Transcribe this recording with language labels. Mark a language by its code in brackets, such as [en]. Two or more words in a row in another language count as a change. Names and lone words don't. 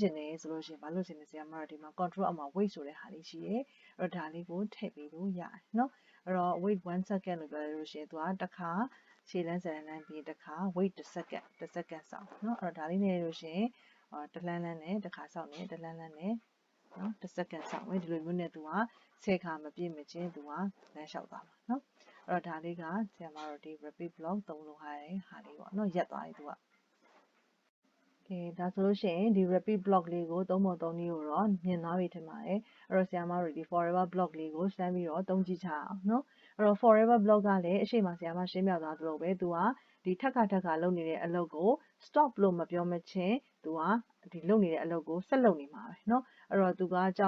[my] င်တယ်ဆိုလို့ရှိရင်ဘာလို့ရှင်လဲဆရာမတို့ဒီမှာ control အောက်မှာ wait ဆိုတဲ့ဟာလေးရှိတယ်အဲ့တော့ဒါလေးကိုထည့်ပေးလို့ရတယ်နော်အဲ့တော့ [en] wait 1 second [my] လို့ပြောလို့ရှိရင်သူကတစ်ခါခြေလမ်း10လမ်းပြီးတစ်ခါ [en] wait 1 second [my] စောင့်နော်အဲ့တော့ဒါလေးနေလို့ရှိရင်တစ်လမ်းနဲ့တစ်ခါစောင့်နေတစ်လမ်းနဲ့နော်1 second စောင့်မယ်ဒီလိုမျိုးနဲ့သူက10ခါမပြည့်မချင်းသူကလမ်းလျှောက်သွားမှာနော်အဲ့တော့ဒါလေးကဆရာ မတို့ဒီ [en] repeat block [my] သုံးလို့ဟာတဲ့ဟာလေးပေါ့နော်ရက်သွားပြီသူကကဲဒါဆိုလို့ရှိရင်ဒီ [en] repeat block [my] လေးကို3ပုံ3နည်းကိုတော့မြင်သွားပြီထင်ပါတယ်အဲ့တော့ဆရာမတို့ဒီ [en] forever block [my] လေးကိုစမ်းပြီးတော့သုံးကြည့်ချအောင်နော်အဲ့တော့ forever block ကလည်းအရှိမဆရာမရှင်းပြသွားသလိုပဲသူကဒီထက်ခါလုပ်နေတဲ့အလုပ်ကို stop လို့မပြောမချင်းသူကဒီလုပ်နေတဲ့အလုပ်ကိုဆက်လုပ်နေမှာပဲเนาะအဲ့တော့သူကကြောင်